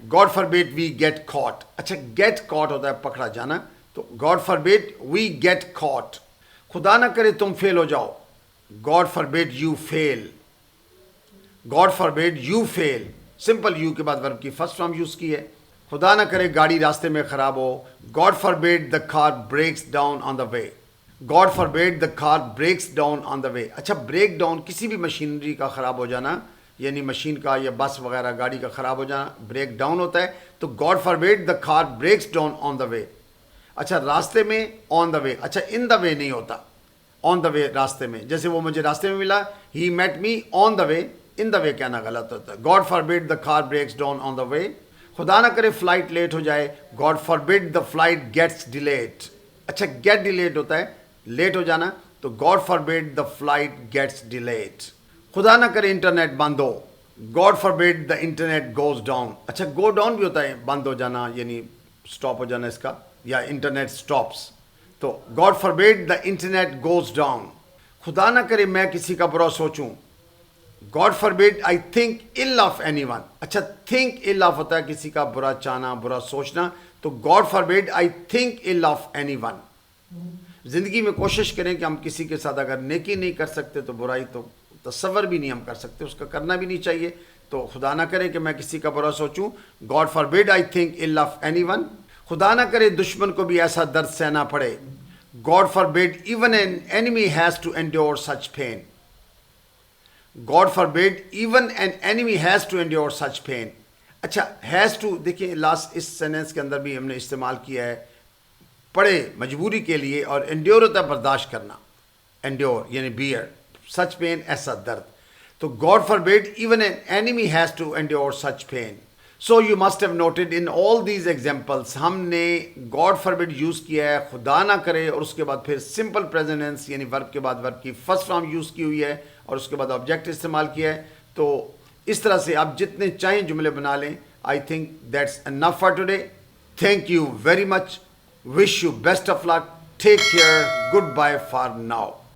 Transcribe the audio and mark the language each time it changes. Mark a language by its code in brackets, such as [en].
[en] God forbid we get caught. [ur] اچھا get caught ہوتا ہے پکڑا جانا, [en] تو God forbid we get caught. [ur] خدا نہ کرے تم فیل ہو جاؤ. [en] God forbid you fail. God forbid you fail. [ur] Simple you کے بعد ورب کی فرسٹ فارم یوز کی ہے. خدا نہ کرے گاڑی راستے میں خراب ہو. [en] God forbid the car breaks down on the way. God forbid the car breaks down on the way. [ur] اچھا بریک ڈاؤن کسی بھی مشینری کا خراب ہو جانا, یعنی مشین کا یا بس وغیرہ گاڑی کا خراب ہو جانا بریک ڈاؤن ہوتا ہے. [en] تو God forbid the car breaks down on the way. [ur] اچھا راستے میں [en] On the way. [ur] اچھا ان دا وے نہیں ہوتا, آن دا وے راستے میں. جیسے وہ مجھے راستے میں ملا, [en] he met me on the way, in the way [ur] کہنا غلط ہوتا ہے. [en] God forbid the car breaks down on the way. [ur] خدا نہ کرے فلائٹ لیٹ ہو جائے. [en] God forbid the flight gets delayed. [ur] اچھا گیٹ ڈیلیڈ ہوتا ہے لیٹ ہو جانا, تو [en] God forbid the flight gets delayed. [ur] خدا نہ کرے internet been ہو. [en] God forbid the internet goes down. [ur] اچھا گو ڈاؤن بھی ہوتا ہے بند ہو جانا یعنی سٹاپ ہو جانا اس کا, یا انٹرنیٹ سٹاپس. تو [en] God forbid the internet goes down. [ur] خدا نہ کرے میں کسی کا برا سوچوں. [en] God forbid I think ill of anyone. [ur] اچھا تھنک ill آف ہوتا ہے کسی کا برا چاہنا, برا سوچنا. تو [en] God forbid I think ill of anyone. [ur] زندگی میں کوشش کریں کہ ہم کسی کے ساتھ اگر نیکی نہیں کر سکتے تو برائی تو تصور بھی نہیں ہم کر سکتے, اس کا کرنا بھی نہیں چاہیے. تو خدا نہ کرے کہ میں کسی کا برا سوچوں. [en] God forbid I think ill of anyone. [ur] خدا نہ کرے دشمن کو بھی ایسا درد سہنا پڑے. [en] God forbid even an enemy has to endure such pain. God forbid even an enemy has to endure such pain. [ur] اچھا has to دیکھیں لاسٹ اس سینٹنس کے اندر بھی ہم نے استعمال کیا ہے پڑے مجبوری کے لیے, اور endure ہوتا ہے برداشت کرنا, endure یعنی bear, such pain ایسا درد. [en] تو God forbid even an enemy has to endure such pain. So you must have noted in all these examples [ur] ہم نے God forbid یوز کیا ہے خدا نہ کرے, اور اس کے بعد پھر simple present tense یعنی verb کے بعد verb کی first form یوز کی ہوئی ہے, اور اس کے بعد object استعمال کیا ہے. تو اس طرح سے آپ جتنے چاہیں جملے بنا لیں. [en] I think that's enough for today. Thank you very much. Wish you best of luck. Take care. Goodbye for now.